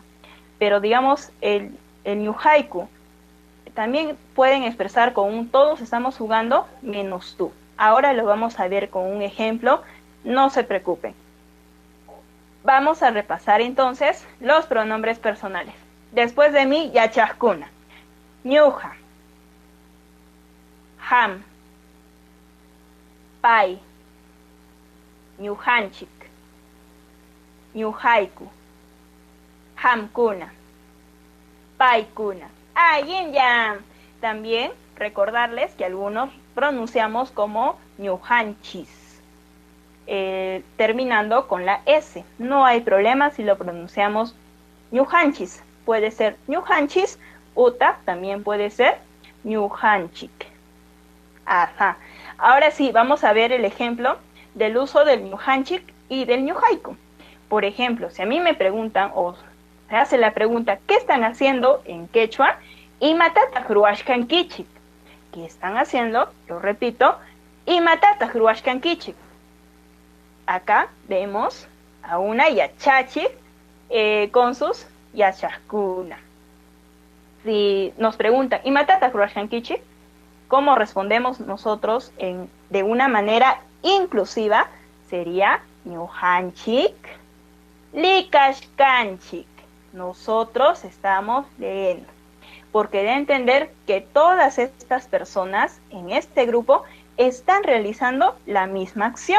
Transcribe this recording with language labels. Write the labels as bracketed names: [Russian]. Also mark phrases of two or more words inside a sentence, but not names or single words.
[Spanish] Pero digamos, el ñujaiku también pueden expresar con un todos estamos jugando menos tú. Ahora lo vamos a ver con un ejemplo, no se preocupen. Vamos a repasar entonces los pronombres personales. Después de mí, [Quechua] Yachascuna. Ñuja. Ham. Pai. Ñujanchik. Ñujaiku. Hamkuna. Paikuna. Yin ya. [Spanish] También recordarles que algunos pronunciamos como ñujanchis. Terminando con la S. No hay problema si lo pronunciamos ñujanchis. Puede ser ñujanchis, uta también puede ser ñujanchik. Ajá. Ahora sí, vamos a ver el ejemplo del uso del ñujanchik y del ñujaiku. Por ejemplo, si a mí me preguntan o se hace la pregunta, ¿qué están haciendo en quechua? [Quechua] Imatata hruashkan kichik. [Spanish] ¿Qué están haciendo? Lo repito, [Quechua] imatata hruashkan kichik. [Spanish] Acá vemos a una yachachi con sus yachascuna. Si nos preguntan, [Quechua] ¿imatata hruashkan kichik? [Spanish] ¿Cómo respondemos nosotros de una manera inclusiva? [Quechua] Sería ñujanchik, likashkanchik. [Spanish] Nosotros estamos leyendo. Porque de entender que todas estas personas en este grupo están realizando la misma acción.